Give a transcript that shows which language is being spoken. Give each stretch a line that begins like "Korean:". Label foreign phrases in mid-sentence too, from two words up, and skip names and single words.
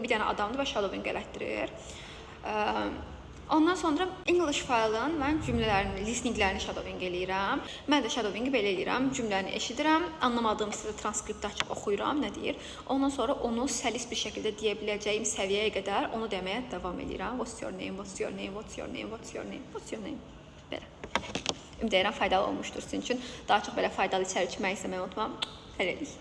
Azerbaijani: Bir dənə adamdır və shadowing elətdirir. Ondan sonra English faylın mən cümlələrini, listeninglərini shadowing eləyirəm. Mən də shadowingi belə eləyirəm. Cümləni eşidirəm, anlamadığım sizə transkriptdə açıb oxuyuram, nə deyir. Ondan sonra onu səlis bir şəkildə deyə biləcəyim səviyyəyə qədər onu deməyə davam edirəm.
English: What's your name? What's your name? What's your name? What's your name? What's your name?
Azerbaijani: Belə. Ümid edirəm faydalı olmuşdur sizin üçün. Daha çox belə faydalı içərik çəkmək istəməyi unutmam. Hələlik.